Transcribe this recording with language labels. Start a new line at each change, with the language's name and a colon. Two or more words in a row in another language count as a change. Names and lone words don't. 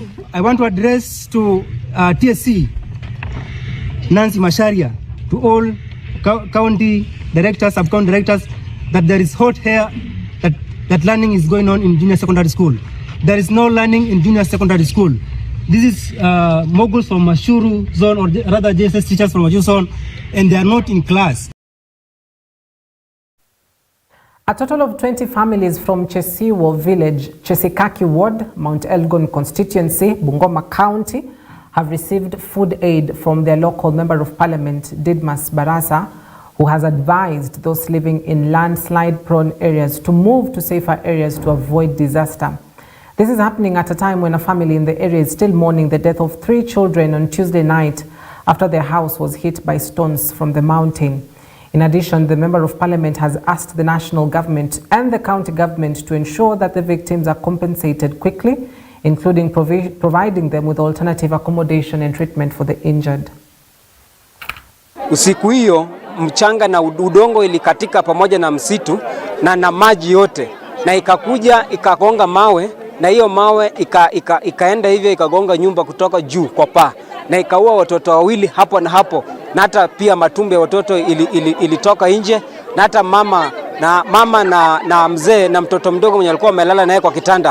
English: I want to address to TSC, Nancy Masharia, to all county directors, sub-county directors, that there is hot air that learning is going on in junior secondary school. There is no learning in junior secondary school. This is moguls from Mashuru zone, or rather JSS teachers from Mashuru zone, and they are not in class. A total of 20 families from Chesiwo village, Chesikaki ward, Mount Elgon constituency, Bungoma County, have received food aid from their local member of parliament, Didmas Barasa, who has advised those living in landslide-prone areas to move to safer areas to avoid disaster. This is happening at a time when a family in the area is still mourning the death of 3 children on Tuesday night after their house was hit by stones from the mountain. In addition, the Member of Parliament has asked the national government and the county government to ensure that the victims are compensated quickly, including providing them with alternative accommodation and treatment for the injured.
Swahili: Usiku hiyo mchanga na udongo ilikatika pamoja na msitu na maji yote, na ikakuja ikagonga mawe, na hiyo mawe ikaenda hivyo ikagonga nyumba kutoka juu kwa paa, na ikaua watoto wawili hapo na hapo, na hata pia matumbo ya watoto ilitoka nje, na hata mama na mzee na mtoto mdogo mwenye alikuwa amelala naye kwa kitanda.